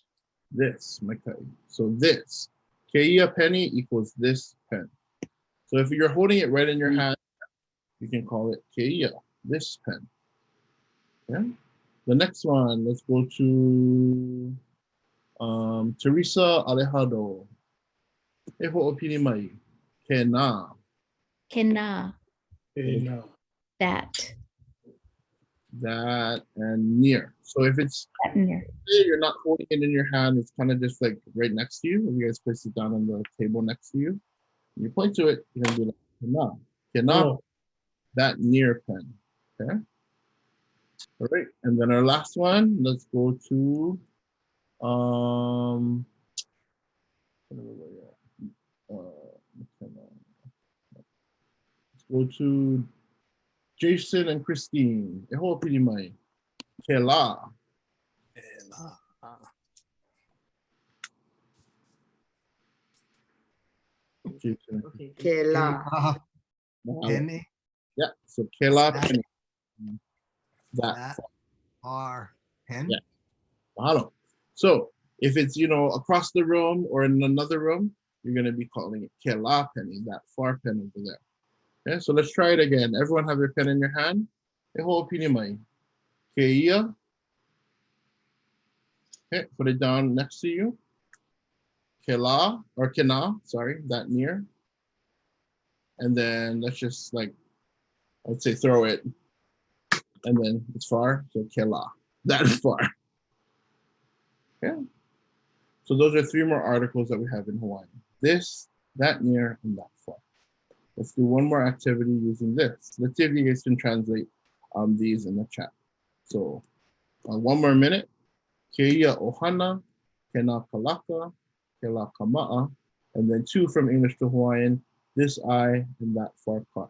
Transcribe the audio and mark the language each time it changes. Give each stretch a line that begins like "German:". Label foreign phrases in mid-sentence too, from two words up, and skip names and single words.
English: This, okay. So this.
Hawaiian: Keia penny
English: equals this pen. So if you're holding it right in your hand, you can call it keia, this pen. Okay. The next one, let's go to Teresa Alejandro.
Hawaiian: E hoʻopili mai.
English: Kena. Kena. Kena. That. That and near. So if it's near, you're not holding it in your hand, it's kind of just like right next to you. If you guys place it down on the table next to you, and you point to it, you're gonna be like kena. Kena, that near pen. Okay. All right, and then our last one, let's go to let's go to Jason and Christine.
Hawaiian: E hoʻopili mai. Kela.
English: Jason. Kela. Penny. Yeah, so
Hawaiian: Kela penny.
English: That R. Pen. Yeah. Mahalo. So If it's, you know, across the room or in another room, you're going to be calling it
Hawaiian: ke la penny,
English: that far pen over there. Okay, so let's try it again. Everyone have your pen in your hand.
Hawaiian: E hoʻopili mai. Ke ia.
English: Okay, put it down next to you.
Hawaiian: Ke la, or ke na,
English: sorry, that near. And then let's just like, I would say throw it. And then it's far, so
Hawaiian: ke la,
English: that far. Okay. So those are 3 more articles that we have in Hawaiian. This, that near, and that far. Let's do one more activity using this. Let's see if you guys can translate these in the chat. So 1 more minute.
Hawaiian: Ke ia ohana, ke na kalaka, ke la kama'a,
English: and then 2 from English to Hawaiian, this I and that far car.